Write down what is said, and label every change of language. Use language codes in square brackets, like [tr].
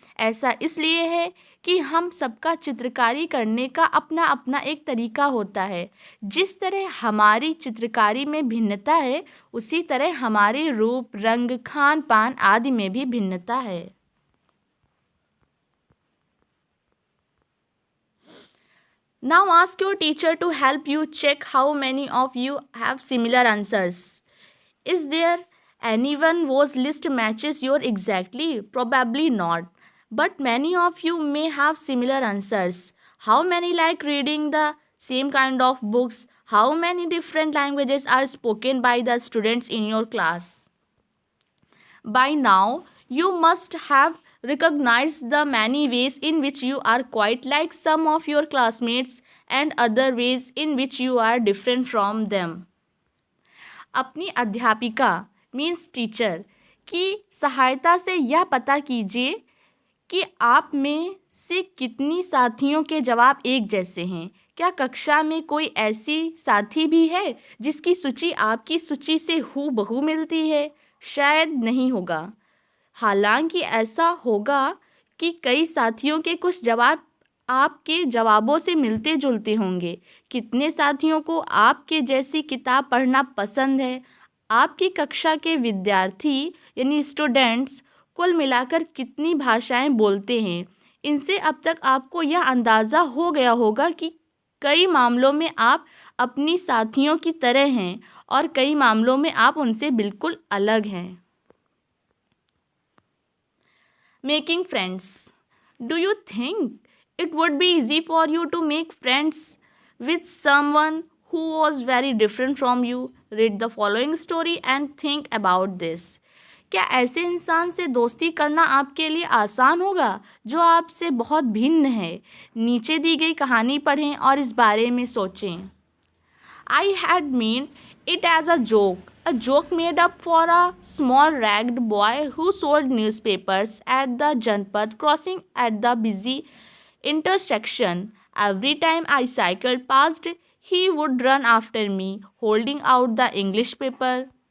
[hi] ऐसा इसलिए है कि हम सबका चित्रकारी करने का अपना अपना एक तरीका होता है। जिस तरह हमारी चित्रकारी में भिन्नता है, उसी तरह हमारे रूप, रंग, खान पान आदि में भी भिन्नता है। [en] Now ask your teacher to help you check how many of you have similar answers. Is there anyone whose list matches your exactly? Probably not. But many of you may have similar answers. How many like reading the same kind of books? How many different languages are spoken by the students in your class? By now, you must have recognized the many ways in which you are quite like some of your classmates and other ways in which you are different from them. [hi] अपनी अध्यापिका [en] means teacher [hi] की सहायता से यह पता कीजिए कि आप में से कितनी साथियों के जवाब एक जैसे हैं। क्या कक्षा में कोई ऐसी साथी भी है जिसकी सूची आपकी सूची से हूबहू मिलती है? शायद नहीं होगा। हालांकि ऐसा होगा कि कई साथियों के कुछ जवाब आपके जवाबों से मिलते जुलते होंगे। कितने साथियों को आपके जैसी किताब पढ़ना पसंद है? आपकी कक्षा के विद्यार्थी यानी स्टूडेंट्स कुल मिलाकर कितनी भाषाएं बोलते हैं? इनसे अब तक आपको यह अंदाज़ा हो गया होगा कि कई मामलों में आप अपनी साथियों की तरह हैं और कई मामलों में आप उनसे बिल्कुल अलग हैं। [en] Making friends. Do you think it would be easy for you to make friends with someone who was very different from you? Read the following story and think about this. [hi] क्या ऐसे इंसान से दोस्ती करना आपके लिए आसान होगा जो आपसे बहुत भिन्न है? नीचे दी गई कहानी पढ़ें और इस बारे में सोचें। [en] I had meant it as a joke made up for a small ragged boy who sold newspapers at the Janpat crossing at the busy intersection. Every time I cycled past, he would run after me, holding out the English paper.